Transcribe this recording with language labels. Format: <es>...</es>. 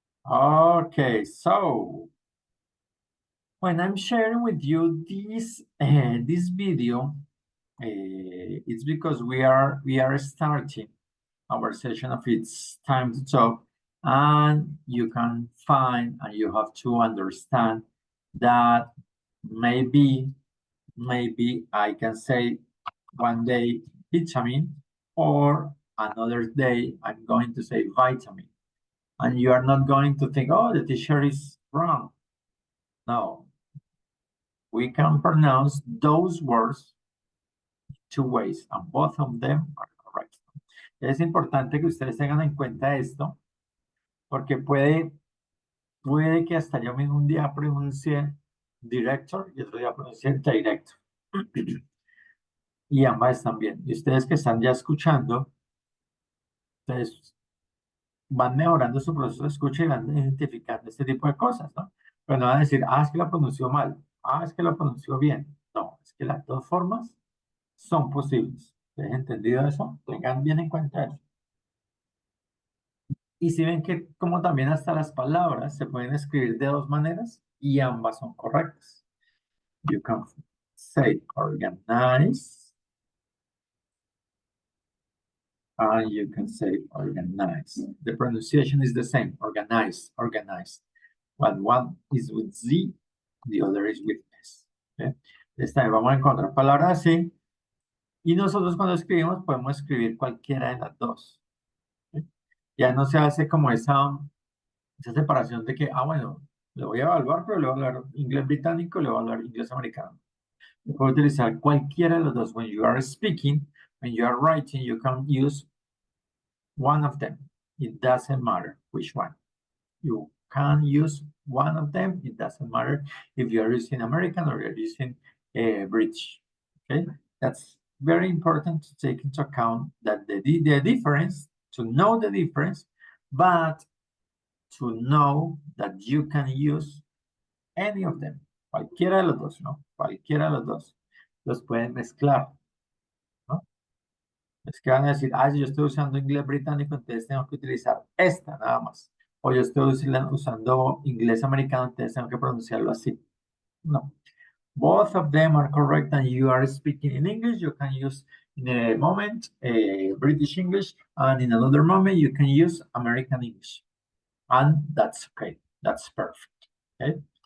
<en>Okay, so when I'm sharing with you this this video, it's because we are starting our session of It's Time to Talk, and you can find and you have to understand that maybe I can say one day vitamin, or another day I'm going to say vitamin. And you are not going to think, oh, the teacher is wrong. No. We can pronounce those words two ways, and both of them are correct.</en> <es>Es importante que ustedes tengan en cuenta esto, porque puede que hasta yo mismo un día pronuncie director y otro día pronuncie director. Y ambas están bien. Y ustedes que están ya escuchando, ustedes van mejorando su proceso de escucha y van identificando este tipo de cosas, ¿no? Pero no van a decir, es que lo pronunció mal, es que lo pronunció bien. No, es que las dos formas son posibles. ¿Ustedes han entendido eso? Tengan bien en cuenta eso. Y si ven que como también hasta las palabras se pueden escribir de dos maneras y ambas son correctas.</es> <en>You can say organize and you can say organize. The pronunciation is the same, organize, organize. But one is with Z, the other is with S. ¿Okay?</en> <es>Esta vez vamos a encontrar palabras así. Y nosotros cuando escribimos podemos escribir cualquiera de las dos. ¿Okay? Ya no se hace como esa separación de que, bueno, le voy a evaluar, pero le voy a hablar inglés británico, le voy a hablar inglés americano. You puede utilizar cualquiera de los dos.</es> <en>When you are speaking, when you are writing, you can use one of them. It doesn't matter which one. You can use one of them. It doesn't matter if you are using American or you're using British. Okay, that's very important to take into account that the difference, to know the difference, but to know that you can use any of them.</en> <es>Cualquiera de los dos, ¿no? Cualquiera de los dos. Los pueden mezclar, ¿no? Es que van a decir, si yo estoy usando inglés británico, entonces tengo que utilizar esta nada más. O yo estoy usando inglés americano, entonces tengo que pronunciarlo así. No.</es> <en>Both of them are correct and you are speaking in English. You can use in a moment British English and in another moment you can use American English. And that's okay. That's perfect. Okay.</en>